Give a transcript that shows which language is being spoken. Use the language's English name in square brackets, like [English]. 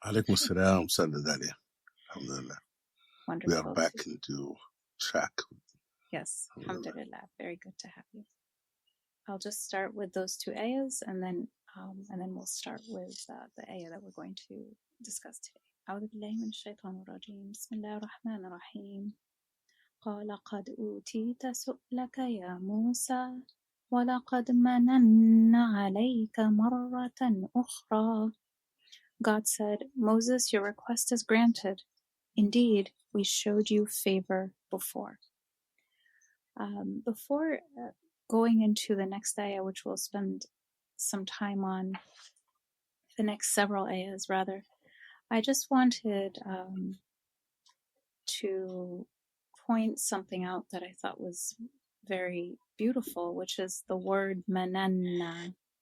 [Arabic] Alaikum assalam, Sayyida Dalia. Alhamdulillah. [English] Wonderful. We are back into track. Yes, alhamdulillah. Very good to have you. I'll just start with those two ayahs, and then we'll start with the ayah that we're going to discuss today. [Arabic] أعوذ بالله من الشيطان الرجيم بسم الله الرحمن الرحيم قال قد أوتيت سؤلك يا موسى ولقد مننا عليك مرة أخرى. [English] God said, Moses, your request is granted. Indeed, we showed you favor before. Before going into the next ayah, which we'll spend some time on, the next several ayahs rather, I just wanted to point something out that I thought was very beautiful, which is the word mananna.